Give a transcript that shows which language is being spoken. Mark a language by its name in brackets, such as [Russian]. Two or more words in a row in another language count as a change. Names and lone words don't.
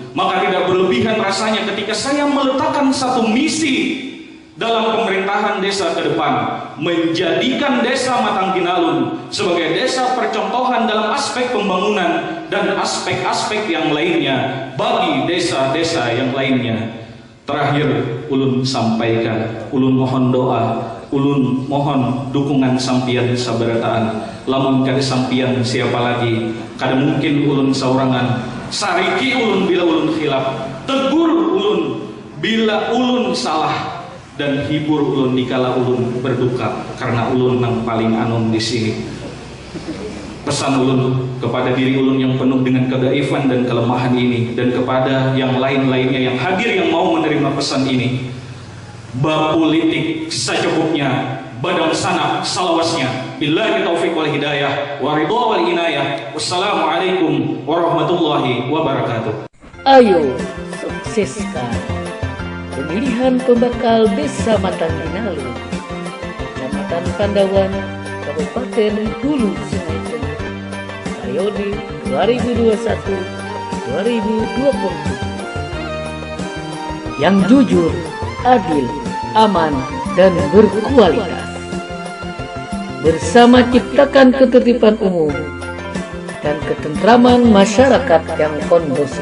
[Indonesian] Maka tidak berlebihan rasanya ketika saya meletakkan satu misi dalam pemerintahan desa ke depan, menjadikan desa Matang Ginalun sebagai desa percontohan dalam aspek pembangunan dan aspek-aspek yang lainnya bagi desa-desa yang lainnya. [Banjar] Terakhir ulun sampaikan, ulun mohon doa, ulun mohon dukungan sampian sabarataan. Lamun kada sampian siapa lagi, kada mungkin ulun saurangan. Sariki ulun bila ulun khilaf, tegur ulun bila ulun salah, dan hibur ulun dikala ulun berduka, karena ulun yang paling anom di sini. Pesan ulun kepada diri ulun yang penuh dengan kedaifan dan kelemahan ini, dan kepada yang lain-lainnya yang hadir yang mau menerima pesan ini, bapolitik secukupnya, badang sanak salawasnya. [Arabic] بالله التوفيق والهداية والرضا والعناية. والسلام عليكم ورحمة الله وبركاته. [Indonesian] Ayo sukseskan pemilihan pembakal Desa Matangginalu, Kecamatan Pandawan, Kabupaten Hulu Sungai Tengah, periode 2021-2027 yang jujur, adil, aman, dan berkualitas. Bersama ciptakan ketertiban umum dan ketentraman masyarakat yang kondusif.